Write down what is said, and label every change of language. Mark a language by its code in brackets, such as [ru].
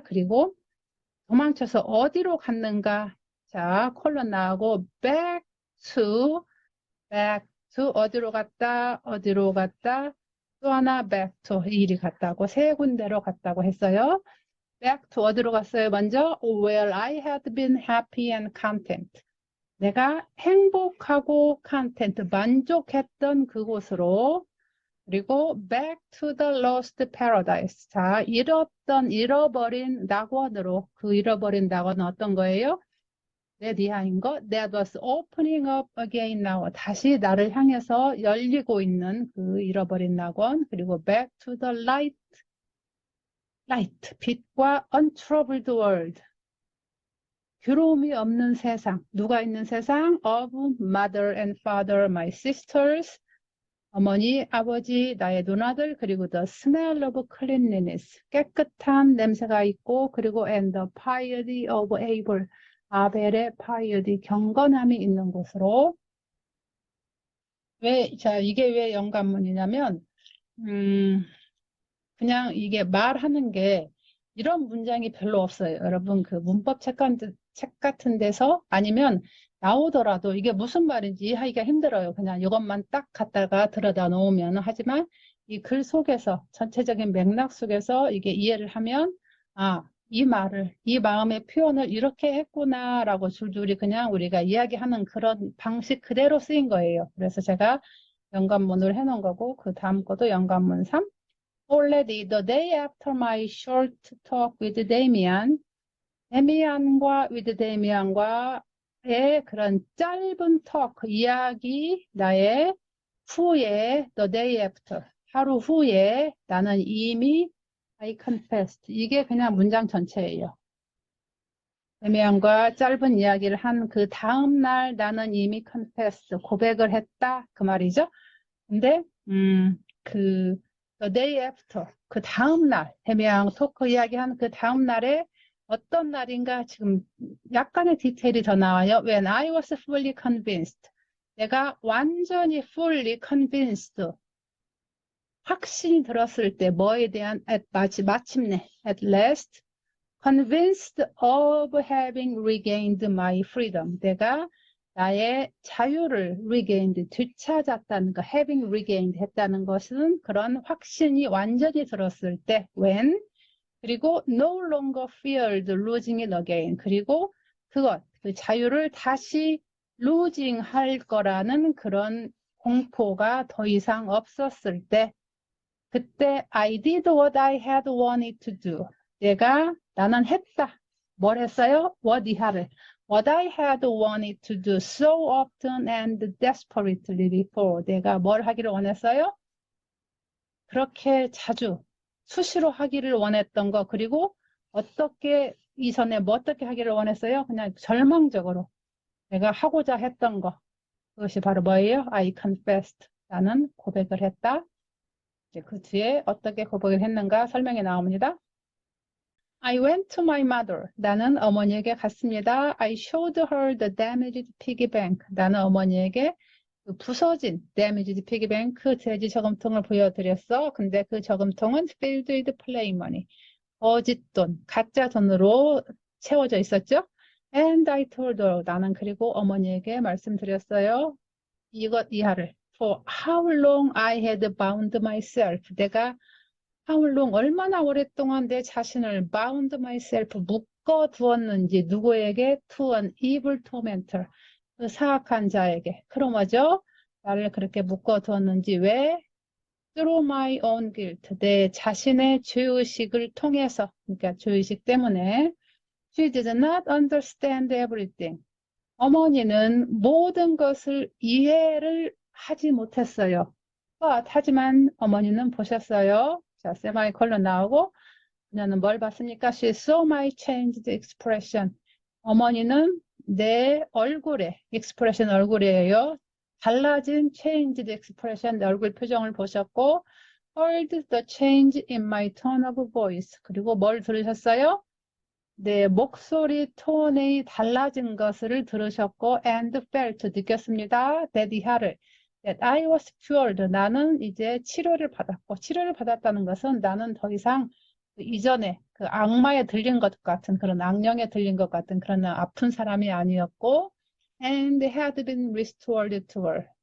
[ko] 그리고 도망쳐서 어디로 갔는가? 자, 콜론 나오고 [en] back to [ko] 어디로 갔다? 어디로 갔다? 또 하나 [en] back to [ko] 이 일이 갔다고 세 군데로 갔다고 했어요. [en] back to [ko] 어디로 갔어요? 먼저 [en] where I had been happy and content. [ko] 내가 행복하고 content, 만족했던 그곳으로. 그리고 [en] back to the lost paradise. [ko] 자, 잃어버린 낙원으로. 그 잃어버린 낙원은 어떤 거예요? 내 이하인 거. [en] That was opening up again now. [ko] 다시 나를 향해서 열리고 있는 그 잃어버린 낙원. 그리고 [en] back to the light. [ko] 빛과 [en] untroubled world. [ko] 괴로움이 없는 세상. 누가 있는 세상? [en] Of mother and father, my sisters. [ko] 어머니, 아버지, 나의 누나들, 그리고 [en] the smell of cleanliness. [ko] 깨끗한 냄새가 있고, 그리고 [en] and the piety of Abel. [ko] 아벨의 piety, 경건함이 있는 곳으로. 이게 왜 영감문이냐면, 그냥 이게 말하는 게 이런 문장이 별로 없어요. 여러분 그 문법 책 같은 데서 아니면 나오더라도 이게 무슨 말인지 이해하기가 힘들어요. 그냥 이것만 딱 갖다가 들여다 놓으면 하지만 이 글 속에서 전체적인 맥락 속에서 이게 이해를 하면 이 말을 이 마음의 표현을 이렇게 했구나라고 줄줄이 그냥 우리가 이야기하는 그런 방식 그대로 쓰인 거예요. 그래서 제가 연관문을 해놓은 거고 그 다음 것도 연관문 3. [en] Already the day after my short talk with Damian, with Damian과의 [ko] 그런 짧은 [en] talk, [ko] 이야기, 나의 후에, [en] the day after, [ko] 하루 후에 나는 이미 [en] I confessed. [ko] 이게 그냥 문장 전체예요. 데미안과 짧은 이야기를 한 그 다음 날 나는 이미 confessed, 고백을 했다. 그 말이죠. 근데, [en] the day after, [ko] 그 다음 날, 데미안 토크 이야기한 그 다음 날에 어떤 날인가 지금 약간의 디테일이 더 나와요. [en] When I was fully convinced. [ko] 내가 완전히 [en] fully convinced. [ko] 확신이 들었을 때 뭐에 대한 마침내 [en] at last convinced of having regained my freedom. [ko] 내가 나의 자유를 regained, 되찾았다는 거, [en] having regained [ko] 했다는 것은 그런 확신이 완전히 들었을 때 when 그리고 [en] no longer feared losing it again. [ko] 그리고 그 자유를 다시 losing 할 거라는 그런 공포가 더 이상 없었을 때 그때 [en] I did what I had wanted to do. [ko] 나는 했다. 뭘 했어요? [en] What I had wanted to do so often and desperately before. [ko] 내가 뭘 하기를 원했어요? 그렇게 자주, 수시로 하기를 원했던 거. 그리고 이전에 어떻게 하기를 원했어요? 그냥 절망적으로 내가 하고자 했던 거. 그것이 바로 뭐예요? [en] I confessed. [ko] 나는 고백을 했다. 이제 그 뒤에 어떻게 고백을 했는가 설명이 나옵니다. [en] I went to my mother. [ko] 나는 어머니에게 갔습니다. [en] I showed her the damaged piggy bank. [ko] 나는 어머니에게 그 부서진 [en] damaged piggy bank [ko] 돼지 저금통을 보여드렸어. 근데 그 저금통은 [en] filled with play money. [ko] 거짓 돈, 가짜 돈으로 채워져 있었죠. [en] And I told her. [ko] 나는 그리고 어머니에게 말씀드렸어요. 이하를. [en] For how long I had bound myself. [ko] 내가 [en] how long, [ko] 얼마나 오랫동안 내 자신을 [en] bound myself, [ko] 묶어 두었는지 누구에게? [en] To an evil tormentor. [ko] 그 사악한 자에게. 그럼 뭐죠? 나를 그렇게 묶어 두었는지 왜? [en] through my own guilt. [ko] 내 자신의 죄의식을 통해서, 그러니까 죄의식 때문에 [en] she did not understand everything. [ko] 어머니는 모든 것을 이해를 하지 못했어요. 하지만 어머니는 보셨어요. 자, 세마이콜론 나오고 그녀는 뭘 봤습니까? [en] She saw my changed expression. [ko] 어머니는 내 얼굴에, expression 얼굴이에요. 달라진 [en] changed expression, [ko] 내 얼굴 표정을 보셨고 [en] heard the change in my tone of voice. [ko] 그리고 뭘 들으셨어요? 내 목소리 톤이 달라진 것을 들으셨고 [en] and felt [ko] 느꼈습니다. [en] that I was cured. [ko] 나는 이제 치료를 받았고 치료를 받았다는 것은 나는 더 이상 그 이전에 그 악마에 들린 것 같은 그런 악령에 들린 것 같은 그런 아픈 사람이 아니었고 [en] and had been restored to her.